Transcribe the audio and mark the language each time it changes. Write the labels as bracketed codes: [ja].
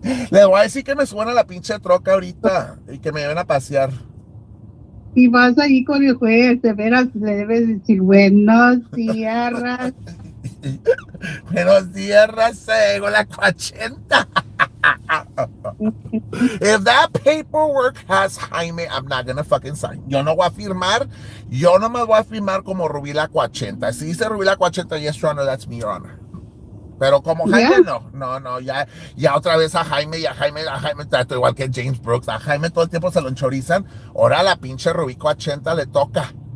[es] Les voy a decir que me suban a la pinche troca ahorita y que me lleven a pasear. Y vas ahí con el juez, de veras le debes decir buenos días. Buenos días, raza, llegó la 80. [en] If that paperwork has Jaime, I'm not gonna fucking sign. [es] Yo no voy a firmar, yo no me voy a firmar como Rubí la 80. Si dice Rubí la 80, [en] yes, your honor, that's me, your honor. [es] Pero como Jaime, no, ya otra vez a Jaime, trato igual que James Brooks. A Jaime todo el tiempo se lo enchorizan. Ahora a la pinche Rubí 80 le toca.